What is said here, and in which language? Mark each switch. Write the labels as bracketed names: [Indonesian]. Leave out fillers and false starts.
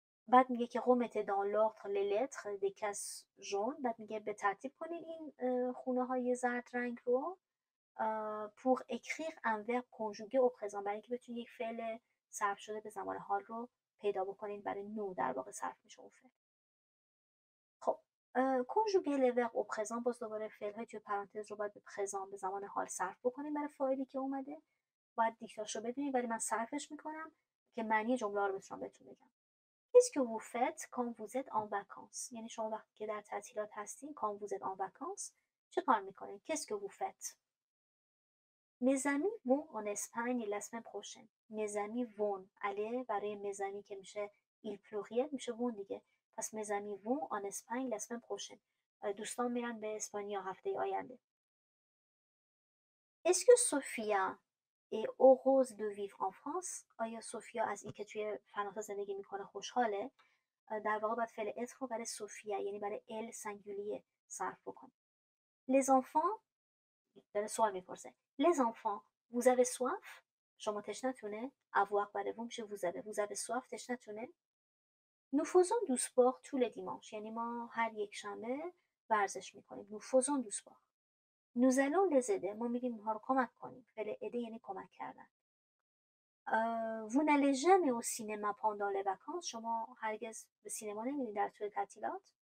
[Persian] بعد میگه که [French] remettez dans l'ordre les lettres des cases jaunes، [Persian] بعد میگه به ترتیب کنید این خونه های زرد رنگ رو [French] pour écrire un verbe conjugué au présent، [Persian] برای اینکه بتونید یک فعل صرف شده به زمان حال رو پیدا بکنید. برای نو در واقع صرف میشه اون فعل. خب [French] conjuguer les verbes au présent، [Persian] باز دوباره فعل های توی پرانتز رو باید به présent به زمان حال صرف بکنیم برای فاعلی که اومده. باید دیکتاش رو ببینید ولی من صرفش میکنم که معنی جمله رو بتونم بهتون بگم. [French] Qu'est-ce que vous faites quand vous êtes en vacances، [Persian] یعنی شما وقتی که در تعطیلات هستین. [French] quand vous êtes en vacances [Persian] چه کار میکنید؟ [French] Qu'est-ce que vous faites. mes amis vont en Espagne la semaine prochaine. mes amis vont، اله برای mes amis که میشه il pluriel میشه vont دیگه. پس mes amis vont en Espagne la semaine prochaine، [Persian] دوستان میرن به اسپانیا هفته آینده. [French] est-ce que Sophia est heureuse de vivre en France، [Persian] آیا سوفیا از اینکه توی فرانسه زندگی میکنه خوشحاله؟ در واقع باید فعل être رو برای سوفیا یعنی برای ال سنگولیه صرف بکنیم. [French] les enfants، [Persian] داره سوال میپرسه. [French] les enfants vous avez soif، شما تشنتونه؟ avoir برای vous میشه vous avez soif، تشنتونه؟ nous faisons du sport tous les dimanches، [Persian] یعنی ما هر یک شنبه ورزش میکنیم. [French] nous faisons du sport. nous allons les aider، [Persian] ما میریم اونها رو کمک کنیم. فعل aider یعنی کمک کردن. [French] vous n'allez jamais au cinéma pendant les vacances، [Persian] شما هرگز به سینما نمیرین در طول تعطیلات.